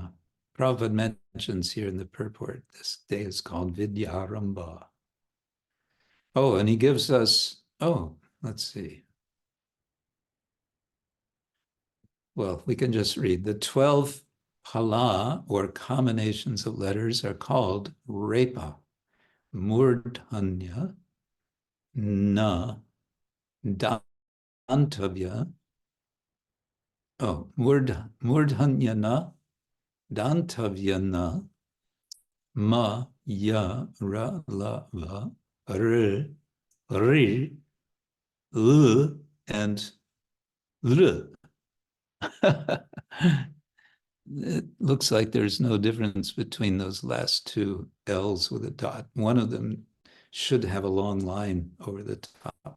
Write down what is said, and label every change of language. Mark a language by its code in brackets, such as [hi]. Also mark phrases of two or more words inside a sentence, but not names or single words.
[en] Prabhupada mentions here in the purport, this day is called Vidya-arambha. Oh, and he gives us, let's see. well, we can just read. The 12 phala, or combinations of letters, are called [sa] repa, murdhanya, na, dantavya, murdhanya na, dantavya na, [en] ma, ya, ra, la, va, r, l, and l. It looks like there's no difference between those last two L's with a dot. One of them should have a long line over the top.